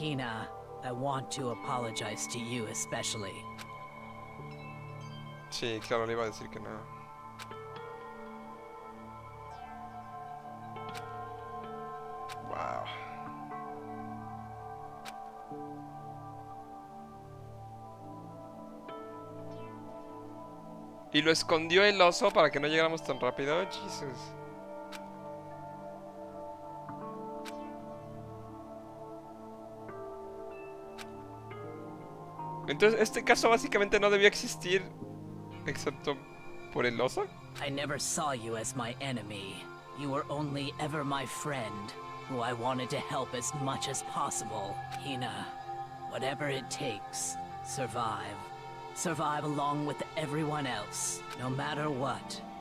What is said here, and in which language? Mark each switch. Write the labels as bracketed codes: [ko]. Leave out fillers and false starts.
[en] Hina, I want to apologize to you especially. [es] Sí, claro, le iba a decir que no. [en] Wow. [es] Y lo escondió el oso para que no llegáramos tan rápido. Jesus. Entonces, este caso básicamente no debía existir, excepto por el oso. [en] I never saw you as my enemy. You were only ever my friend, who I wanted to help as much as possible. Hina, whatever it takes, survive. Survive along with everyone else, no matter what.